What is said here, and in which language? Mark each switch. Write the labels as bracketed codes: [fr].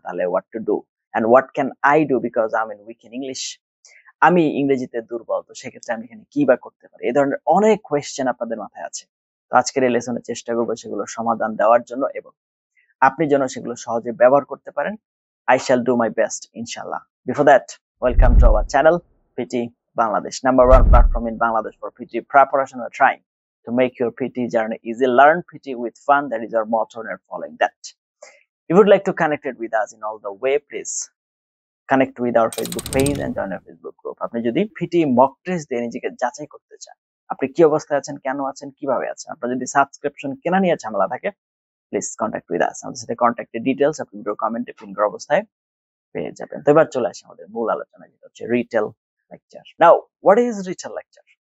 [en] তাহলে what to do and what can I do, because I am weak in English. [bn] আমি ইংরেজিতে দুর্বল, তো সেক্ষেত্রে আমি এখানে কি বা করতে পারি? এই ধরনের অনেক কোয়েশ্চেন আপনাদের মাথায় আছে। তো আজকের এই লেসনে চেষ্টা করবো সেগুলোর সমাধান দেওয়ার জন্য, এবং আপনি যেন সেগুলো সহজে ব্যবহার করতে পারেন। [en] I shall do my best, inshallah. Before that, welcome to our channel, PTE Bangladesh, #1 platform in Bangladesh for PTE preparation. We're trying to make your PTE journey easy. Learn PTE with fun. That is our motto, and we're following that. If you would like to connect it with us in all the way, please connect with our Facebook page and join our Facebook group. [bn] আপনি যদি PTE mock test দিয়ে নিজেকে যাচাই করতে চান, আপনি কি অবস্থায় আছেন, কেন আছেন, কিভাবে আছেন, আপনার যদি সাবস্ক্রিপশন কেনা নিয়ে ঝামেলা থাকে, [en] Please contact with us. [bn] আমাদের সাথে কন্ট্যাক্টের ডিটেইলস আপনি ভিডিও কমেন্টে পিন করা অবস্থায় পেয়ে যাবেন। তো এবার চলে আসি আমাদের মূল আলোচনায়, যেটা হচ্ছে retail lecture. [en] Now, what is retail lecture?